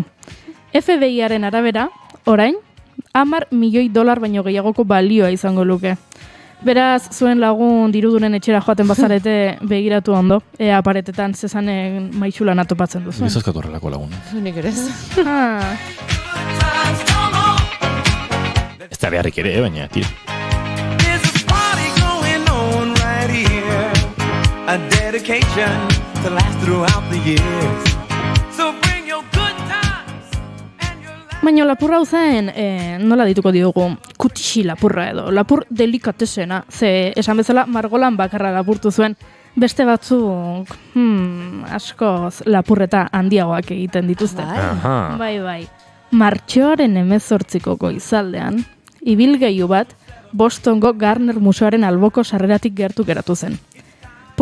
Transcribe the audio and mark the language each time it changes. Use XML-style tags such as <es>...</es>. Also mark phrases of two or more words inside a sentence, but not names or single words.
<eu>FBI-aren arabera, orain, $10 milioi baino gehiagoko balioa izango luke. Beraz, zuen lagun dirudunen etxera joaten bazarete begiratu ondo, ea paretetan Cézannen maixulan atopatzen duzu. Ez azkatu horrelako lagun. Nik ere ez. Ez da beharrik ere, baina tira.</eu> <en>A dedication to last throughout the years. So bring your good times and your laughter.</en> <eu>Baina lapurra hau zen, nola dituko diogu, kutixi lapurra edo, lapur delikatesena, ze esan bezala margolan bakarra lapurtu zuen, beste batzuk, askoz lapurreta handiagoak egiten dituzte. Bai. Martxoaren 18ko goizaldean, ibilgailu bat Bostongo Gardner Museoaren alboko sarreratik gertu geratu zen.</eu>